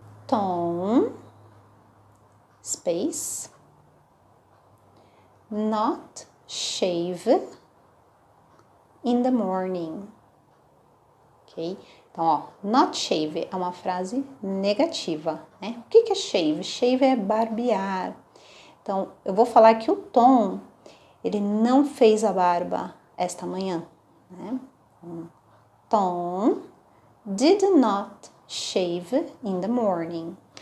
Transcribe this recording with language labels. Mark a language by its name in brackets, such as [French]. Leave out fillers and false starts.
[English] Tom, space, not shave in the morning. Ok? [Portuguese] Então, ó, not shave é uma frase negativa, né? O que é shave? Shave é barbear. Então, eu vou falar que o Tom, ele não fez a barba esta manhã, né? [English] Tom did not shave in the morning.